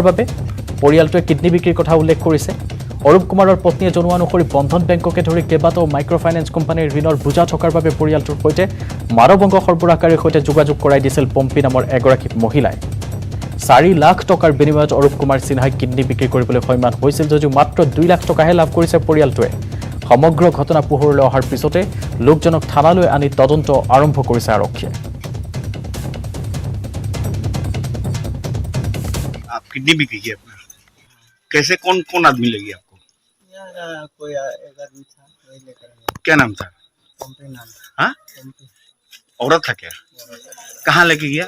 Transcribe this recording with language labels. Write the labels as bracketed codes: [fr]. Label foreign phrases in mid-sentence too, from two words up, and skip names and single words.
[as] বাবে পৰিয়ালটোৱে কিডনী বিক্ৰীৰ কথা উল্লেখ কৰিছে অৰূপ কুমাৰৰ পত্নীয়ে জনোৱা অনুসৰি বন্ধন বেংককে ধৰি কেইবাটাও [en] micro finance company [as] ঋণৰ বোজা থকাৰ বাবে পৰিয়ালটোৰ সৈতে মানৱ অংগ সৰবৰাহকাৰীৰ সৈতে যোগাযোগ কৰাই দিছিল পম্পী নামৰ এগৰাকী মহিলাই 4 লাখ টকাৰ বিনিময়ত অৰূপ কুমাৰ সিনহাই কিডনী বিক্ৰী কৰিবলৈ সৈমান হৈছিল যদিও মাত্ৰ 2 লাখ টকাহে লাভ কৰিছে পৰিয়ালটোৱে সমগ্ৰ ঘটনা পোহৰলৈ অহাৰ পিছতে লোকজনক থানালৈ আনি তদন্ত আৰম্ভ কৰিছে আৰক্ষীয়ে [hi] आप कितनी बिक्री की अपना कैसे कौन कौन आदमी लगी आपको कोई एक आदमी था वही लेकर गया क्या नाम था पंपी नाम था हाँ पंपी औरत था क्या कहाँ लेके गया